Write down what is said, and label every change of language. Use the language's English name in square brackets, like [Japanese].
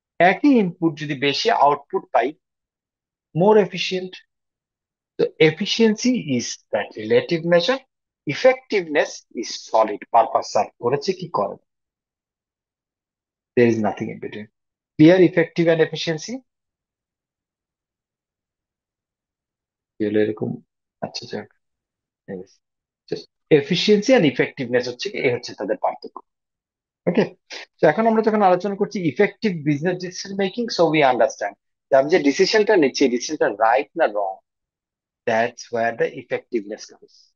[Bangla] একই ইনপুট যদি বেশি আউটপুট পাই, মোর এফিশিয়েন্ট। [English] তো efficiency is that relative measure, effectiveness is solid, purpose [Bangla] serve করেছে কি করে, [English] there is nothing in between. Clear? Effective and efficiency [Bangla] এগুলো এরকম। আচ্ছা যাক, এফিসিয়েন্সি আর ইফেক্টিভনেস হচ্ছে কি, এ হচ্ছে তাদের পার্থক্য। ওকে, তো এখন আমরা যখন আলোচনা করছি effective business decision making, [English] so we understand [Bangla] যে আমি যে ডিসিশনটা নিচ্ছি ডিসিশনটা রাইট না রং, [English] That's where the effectiveness comes.